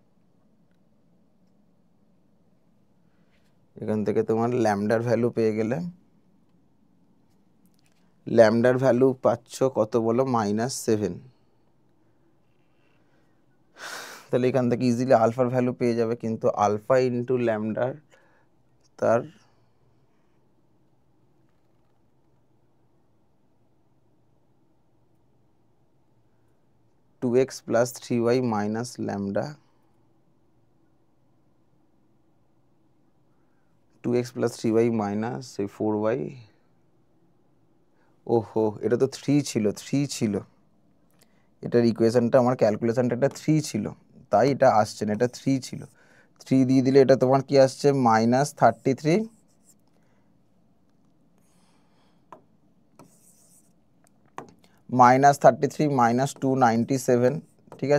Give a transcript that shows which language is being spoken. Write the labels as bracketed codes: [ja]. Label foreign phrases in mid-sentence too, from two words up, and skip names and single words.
[bn] এখান থেকে তোমার [en] lambda value [bn] পেয়ে গেলে, [en] lambda value [bn] পাচ্ছ কত বলো -7, তাহলে এখান থেকে [en] easily alpha value [bn] পেয়ে যাবে, কিন্তু [en] alpha into lambda [bn] তার (2x + 3y - ল্যামডা 2x + 3y - 4y, ওহো এটা তো 3 ছিল, এটার ইকুয়েশনটা আমার ক্যালকুলেশনটা এটা 3 ছিল, তাই এটা আসছে না, এটা 3 ছিল, 3 দিয়ে দিলে এটা তোমার কি আসছে -33 -297, ঠিক আছে।